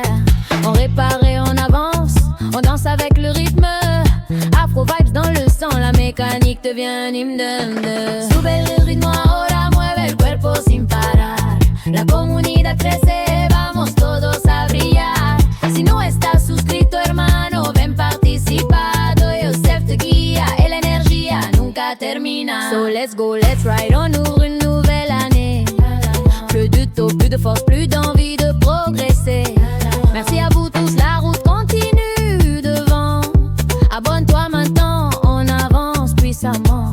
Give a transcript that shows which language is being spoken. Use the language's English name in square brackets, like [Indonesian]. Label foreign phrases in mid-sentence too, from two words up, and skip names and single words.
[French] On répare et on avance, on danse avec le rythme. [English] Afro vibes [French] dans le sang, la mécanique devient un hymne. [Spanish] Sube el ritmo ahora, mueve el cuerpo sin parar. La comunidad crece, vamos todos a brillar. Si no estás suscrito, hermano, ven participa. Do Yourself te guía, y la energía nunca termina. [English] So let's go, let's ride on [French] une nouvelle année. Plus de taux, plus de force, plus d'envie de progresser. Merci à vous tous, la route continue devant. Abonne-toi maintenant, on avance puissamment.